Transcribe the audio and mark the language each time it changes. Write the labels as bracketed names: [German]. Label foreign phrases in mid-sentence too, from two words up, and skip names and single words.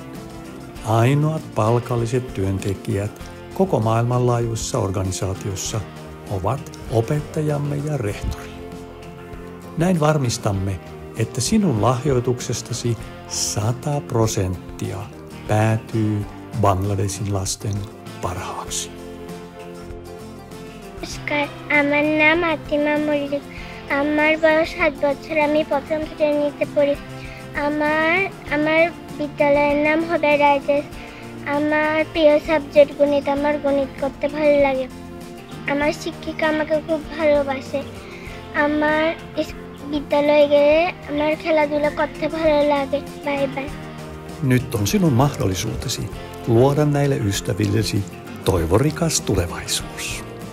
[Finnish] Ainoat palkalliset työntekijät koko maailmanlaajuisessa organisaatiossa ovat opettajamme ja rehtori. Näin varmistamme, että sinun lahjoituksestasi 100% päätyy Bangladesin lasten parhaaksi. [Bangla] আমার নাম আতিমা মল্লিক। আমার বয়স 7 বছর। আমি প্রথম শ্রেণীতে পড়ি। আমার বিদ্যালয়ের নাম হবে রাইজেস। আমার প্রিয় সাবজেক্ট গণিত। আমার গণিত করতে ভালো লাগে। আমার শিক্ষিকা আমাকে খুব ভালোবাসে। আমার বিদ্যালয়ে গেলে আমার খেলাধুলা করতে ভালো লাগে। [English] bye bye. [Finnish] Nyt on sinun mahdollisuutesi luoda näille ystävillesi toivorikas tulevaisuus.